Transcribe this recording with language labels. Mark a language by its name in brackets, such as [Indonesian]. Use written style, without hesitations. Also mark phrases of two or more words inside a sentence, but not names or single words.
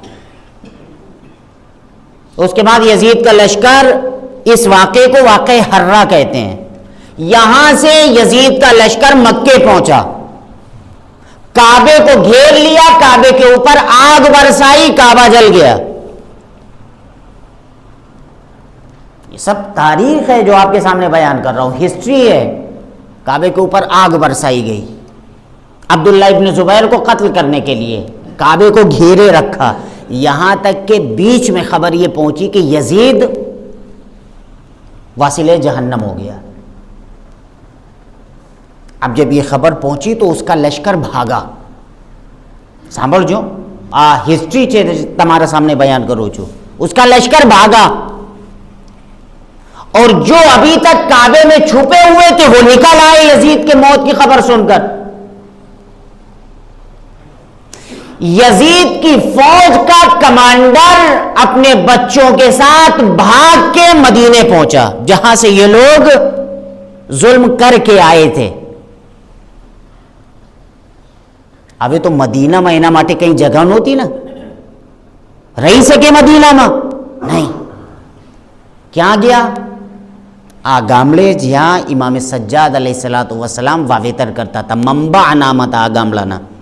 [Urdu] اس کے بعد یزید کا لشکر، اس واقعے کو واقعہ حرہ کہتے ہیں. یہاں سے یزید کا لشکر مکے پہنچا، کعبے کو گھیر لیا، کعبے کے اوپر آگ برسائی، کعبہ جل گیا. یہ سب تاریخ ہے جو آپ کے سامنے بیان کر رہا ہوں، ہسٹری ہے. کعبے کے اوپر آگ برسائی گئی، عبداللہ ابن زبیر کو قتل کرنے کے لیے کعبے کو گھیرے رکھا، یہاں تک کہ بیچ میں خبر یہ پہنچی کہ یزید واصل جہنم ہو گیا. اب جب یہ خبر پہنچی تو اس کا لشکر بھاگا. [Gujarati] સાંભળજો હિસ્ટ્રી છે તમારા સામે બયાન કરું છું. [Urdu] اس کا لشکر بھاگا اور جو ابھی تک کعبے میں چھپے ہوئے تھے وہ نکل آئے یزید کے موت کی خبر سن کر. یزید کی فوج کا کمانڈر اپنے بچوں کے ساتھ بھاگ کے مدینے پہنچا جہاں سے یہ لوگ ظلم کر کے آئے تھے. [Gujarati] હવે તો મદીનામાં એના માટે કંઈ જગા નહોતી ને, રહી શકે મદીનામાં નહીં. ક્યાં ગયા? આ ગામડે જ્યાં ઇમામે સજ્જાદ અલૈહિસ્સલાતુ વસ્સલામ વાવેતર કરતા હતા, મંબા નામ હતા આ ગામડાના.